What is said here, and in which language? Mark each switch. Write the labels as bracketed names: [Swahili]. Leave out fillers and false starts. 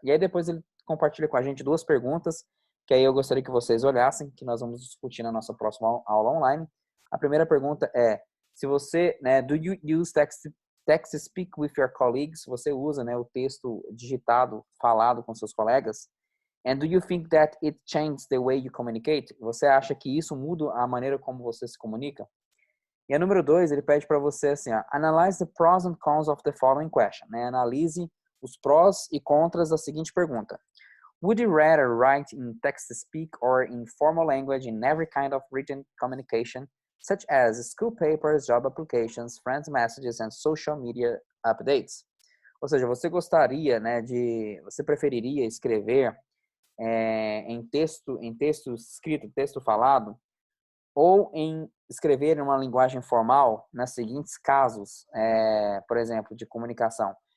[Portuguese] E aí depois ele compartilha com a gente duas perguntas, que aí eu gostaria que vocês olhassem, que nós vamos discutir na nossa próxima aula online. A primeira pergunta é, se você, né, [English] do you use text to speak with your colleagues? [Portuguese] Você usa, né, o texto digitado, falado com seus colegas? [English] And do you think that it changes the way you communicate? [Portuguese] Você acha que isso muda a maneira como você se comunica? E a número 2, ele pede para você assim, ó, [English] analyze the pros and cons of the following question, [Portuguese] né? Analise os prós e contras da seguinte pergunta. [English] Would you rather write in text-to-speak or in formal language in every kind of written communication, such as school papers, job applications, friends messages, and social media updates? [Portuguese] Ou seja, você gostaria, né, você preferiria escrever em texto escrito, texto falado, ou em escrever em uma linguagem formal nas seguintes casos, por exemplo, de comunicação.